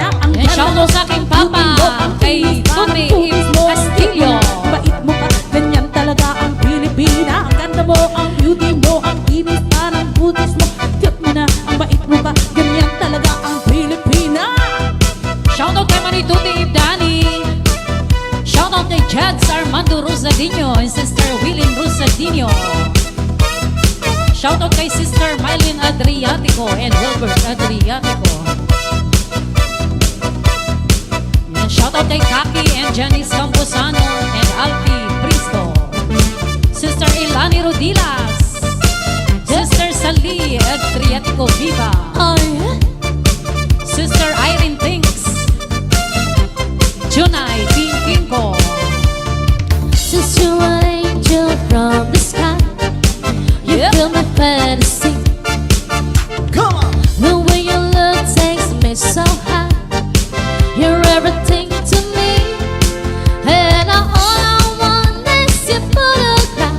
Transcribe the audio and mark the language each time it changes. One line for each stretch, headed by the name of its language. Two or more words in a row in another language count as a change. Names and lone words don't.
Filipino: Ang
English: And shout
Filipino: ganda out sa aking papa, kay Tune Castillo. Bait mo pa, ganyan talaga ang Pilipina. Ang ganda mo, ang beauty mo, ang kinis parang butis mo. Cute mo na, ang bait mo pa, ganyan talaga ang Pilipina.
English: Shout out
Filipino: kay Manituti Ibdani.
English: Shout out
Filipino: kay Jads Armando Rosadinho and Sister Willing Rosadinho.
English: Shout out
Filipino: kay Sister Mylene Adriatico and Wilbert Adriatico.
English: And shout out
Filipino: kay Kaki and Janice Camposano and Alfie Pristo. Sister Ilani Rodilas. Sister Sali Adriatico Viva. Ay, Sister Irene Tinks. Junay Pinkinko.
English: Since you're an angel from the sky, you Yep. fill my fantasy. Come on. The way you look takes me so high. You're everything to me, and all I want is your photograph.